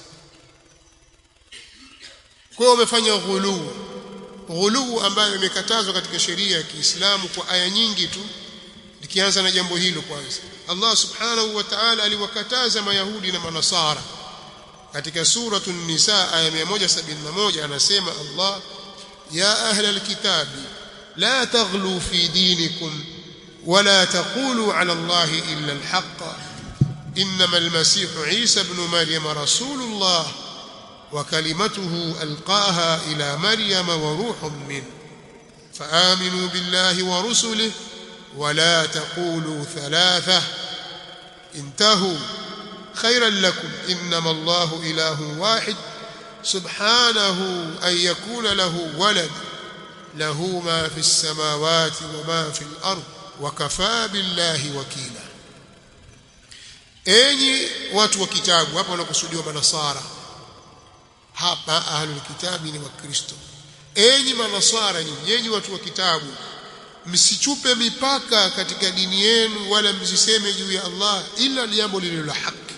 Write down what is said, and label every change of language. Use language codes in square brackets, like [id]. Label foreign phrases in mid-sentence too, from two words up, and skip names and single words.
[sw] Kwa hiyo wamefanya ghuluu ambayo imekatazwa katika sheria ya Kiislamu kwa aya nyingi tu. Nikianza na jambo hilo kwanza, Allah [ar] سبحانه وتعالى [sw] aliwakataza Mayahudi na Manasara katika suratul Nisa aya 171. [ar] Anasema Allah, يا أهل الكتاب لا تغلوا في دينكم ولا تقولوا على الله إلا الحق إنما المسيح عيسى ابن مريم رسول الله وكلمته ألقاها إلى مريم وروح منه فآمنوا بالله ورسله ولا تقولوا ثلاثة انتهوا خيرا لكم إنما الله إله واحد سبحانه أن يكون له ولد له ما في السماوات وما في الأرض وكفى بالله وكيلا. [sw] أي watu wa kitabu, hapa wanakusudiwa manasara, hapa [ar] أهل الكتاب [sw] ni Wakristo. Enyi manasara, nyinyi watu wa kitabu, msichupe mipaka katika dini yenu wala msiseme juu ya Allah ila jambo lililo la haki.